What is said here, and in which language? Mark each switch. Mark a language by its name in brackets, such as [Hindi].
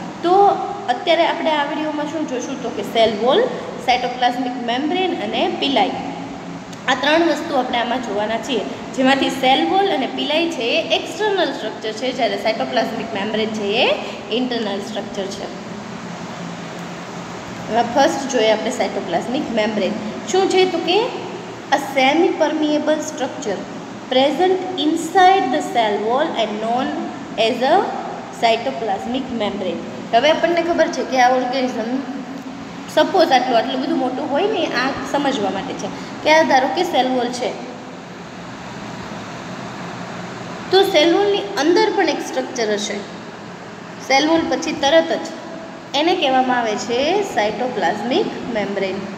[Gujarati] તો અત્યારે આપણે આ વિડીયોમાં શું જોઈશું તો કે સેલ વોલ, સાઇટોપ્લાઝમિક મેમ્બ્રેન અને પિલાઈ, આ ત્રણ વસ્તુ આપણે આમાં જોવાના છીએ. જેમાંથી સેલ વોલ અને પિલાઈ છે એ એક્સટર્નલ સ્ટ્રક્ચર છે, જ્યારે સાઇટોપ્લાઝમિક મેમ્બ્રેન છે એ ઇન્ટરનલ સ્ટ્રક્ચર છે. હવે ફર્સ્ટ જોઈએ આપણે સાઇટોપ્લાઝમિક મેમ્બ્રેન શું છે તો કે [English] a semi-permeable structure present inside the cell wall and known as a cytoplasmic membrane. [Gujarati] હવે આપણને ખબર છે કે આ ઓર્ગેનિઝમ સપોઝ આટલું બધું મોટું હોય ને, આ સમજવા માટે છે કે આ ધારો કે સેલ વોલ છે, તો સેલ વોલની અંદર પણ એક સ્ટ્રક્ચર હશે. સેલ વોલ પછી તરત જ એને કહેવામાં આવે છે સાઇટોપ્લાઝમિક મેમ્બ્રેન.